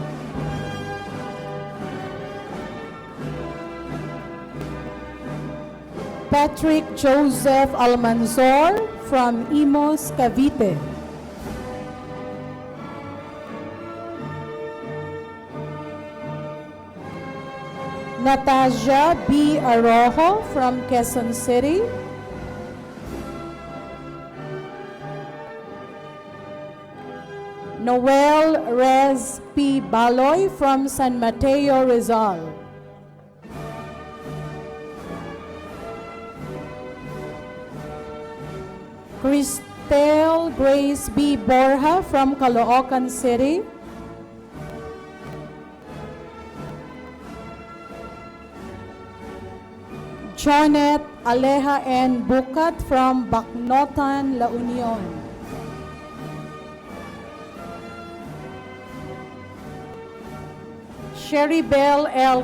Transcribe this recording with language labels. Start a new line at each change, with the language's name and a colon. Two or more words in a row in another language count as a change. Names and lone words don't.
English: Patrick Joseph Almanzor from Imos, Cavite. Natasha B. Arojo from Quezon City. Noel Rez P. Baloy from San Mateo, Rizal. Cristel Grace B. Borja from Caloocan City. Jonet Aleja N. Bukat from Bacnotan, La Union. Sherry Bell L.